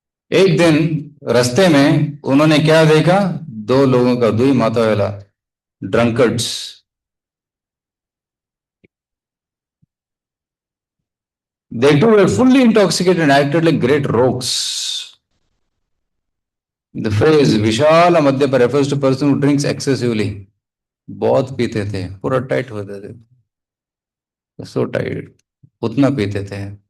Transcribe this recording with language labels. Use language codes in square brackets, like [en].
[hi] एक दिन रास्ते में उन्होंने क्या देखा, दो लोगों का, दुई माता वाला, [en] Drunkards. They too were fully intoxicated and acted like great rogues. The phrase Vishala Madhyapa refers to a person who drinks excessively. [hi] बहुत पीते थे, पूरा टाइट होते थे, [en] so tight, [hi] उतना पीते थे।